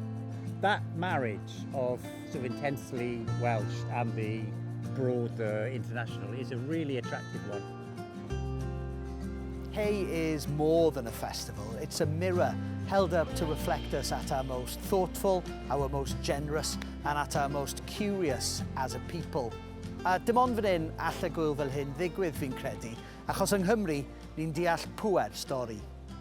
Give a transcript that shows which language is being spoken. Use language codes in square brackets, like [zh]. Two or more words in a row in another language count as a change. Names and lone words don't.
[en] That marriage of sort of intensely Welsh and the broader international is a really attractive one. Hay is more than a festival. It's a mirror held up to reflect us at our most thoughtful, our most generous, and at our most curious as a people. [cy] Dim ond fan hyn all y gwyl fel hyn ddigwydd fi'n credu, achos yng Nghymru ni'n deall pŵer stori.